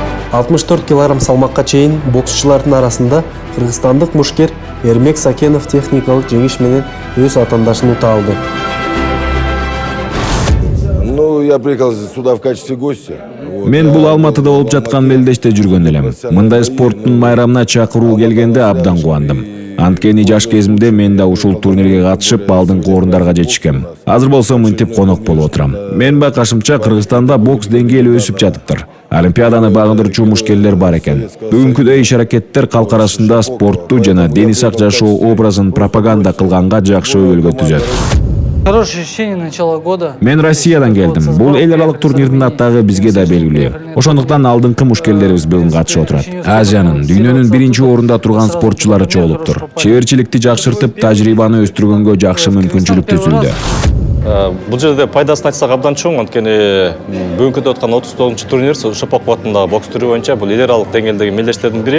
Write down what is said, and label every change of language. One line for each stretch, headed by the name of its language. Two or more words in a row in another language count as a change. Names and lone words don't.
Kyrgyz: 64 кг салмакка чейин боксчулардын арасында кыргызстандык мушкер Эрмек Сакенов техникалык жеңиш менен өз атандашын ута алды.
Russian: Ну, я приехал сюда в качестве гостя.
Kyrgyz: Мен бул Алматыда болуп жаткан мелдеште жүргөн элем. Мындай спорттун майрамына чакыруу келгенде абдан кубандым. Анткени жаш кезимде мен да ушул турнирге катышып алдыңкы орундарга жетишкем. Азыр болсо мынтип конок болуп отурам. Мен байкашымча Кыргызстанда бокс деңгээли өсүп жатыптыр. Олимпиаданы багындырчу мушкерлер бар экен. Бүгүнкүдөй иш-аракеттер калк арасында спортту жана дени сак жашоо образын пропаганда кылганга жакшы өбөлгө түзөт.
Russian: Хорошее ощущение начала года.
Kyrgyz: Мен Россиядан келдим. Бул эл аралык турнирдин аттагы бизге да белгилүү. Ошондуктан алдыңкы мушкерлерибиз бүгүн катышып отурат. Азиянын, дүйнөнүн биринчи орунда турган спортчулары чогулуптур. Чеберчиликти жакшыртып, тажрыйбаны өстүргөнгө жакшы мүмкүнчүлүк түзүлдү. Бул жерде пайдасын айтсак абдан чоң, анткени бүгүнкү өтүп аткан 39-чу турнир Шопоков атындагы бокс түрү боюнча бул эл аралык деңгээлдеги мелдештердин бири.